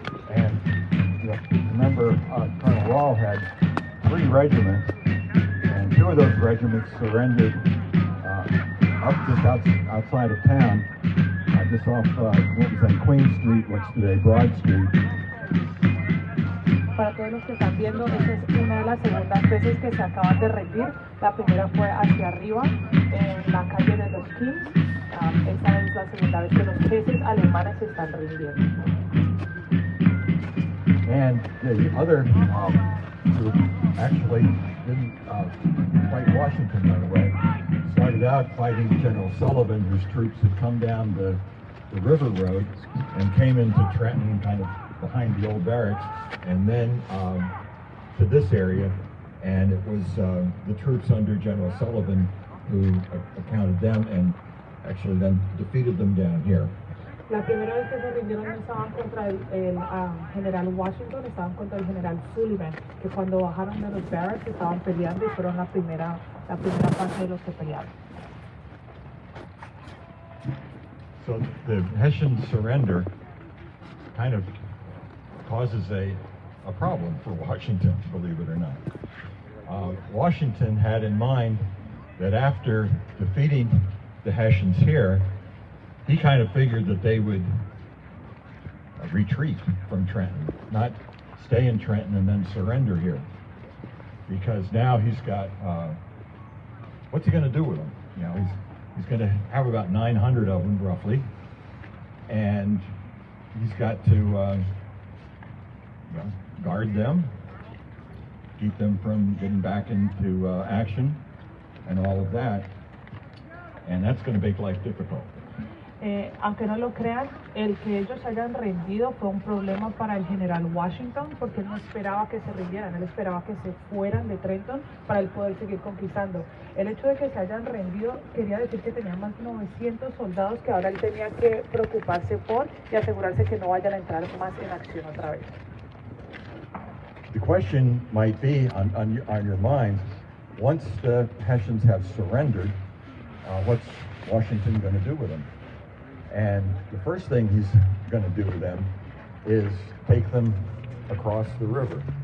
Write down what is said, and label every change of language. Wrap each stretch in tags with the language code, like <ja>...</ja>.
<en>And remember, Colonel Rawl had 3 regiments, and 2 of those regiments surrendered up just outside of town, just off what was on Queen Street, what's today Broad Street.</en> <es>Para todos los que están viendo, esta es una de las segundas veces que se acaban de rendir. La primera fue hacia arriba, en la calle de los Kings. Esta es la segunda vez que los jefes alemanes se están rindiendo.</es> <en>And the other group actually didn't fight Washington right away. Started out fighting General Sullivan, whose troops had come down the river road and came into Trenton, kind of behind the old barracks, and then to this area. And it was the troops under General Sullivan who accounted them and actually then defeated them down here.</en> <es>La primera vez que se rindieron no estaban contra el general Washington, estaban contra el general Sullivan, que cuando bajaron de los barracks estaban peleando y fueron la primera parte de los que pelearon.</es> <en>So the Hessian surrender kind of causes a problem for Washington, believe it or not. Washington had in mind that after defeating the Hessians here, he kind of figured that they would retreat from Trenton, not stay in Trenton and then surrender here. Because now he's got, what's he going to do with them? You know, he's going to have about 900 of them roughly, and he's got to guard them, keep them from getting back into action and all of that, and that's going to make life difficult.</en> <es>Aunque no lo crean, el que ellos hayan rendido fue un problema para el general Washington, porque él no esperaba que se rindieran, él esperaba que se fueran de Trenton para él poder seguir conquistando. El hecho de que se hayan rendido quería decir que tenían más de 900 soldados que ahora él tenía que preocuparse por y asegurarse que no vayan a entrar más en acción otra vez.</es> <en>The question might be on your minds, once the Hessians have surrendered, what's Washington going to do with them? And the first thing he's going to do with them is take them across the river.</en>